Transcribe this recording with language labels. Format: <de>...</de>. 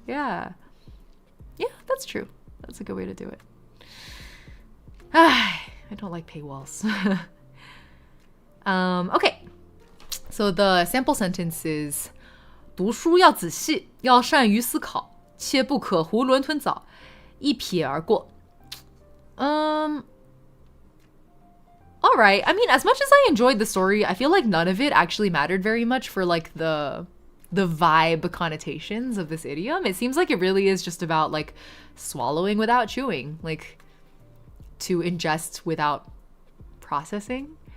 <en>Yeah, that's true. That's a good way to do it. I don't like paywalls. Okay. So the sample sentence is</en> <zh>读书要仔细，要善于思考。切不可囫囵吞枣，一瞥而过。All</zh> <en>all right. I mean, as much as I enjoyed the story, I feel like none of it actually mattered very much for like the vibe connotations of this idiom. It seems like it really is just about like swallowing without chewing, like to ingest without processing.</en>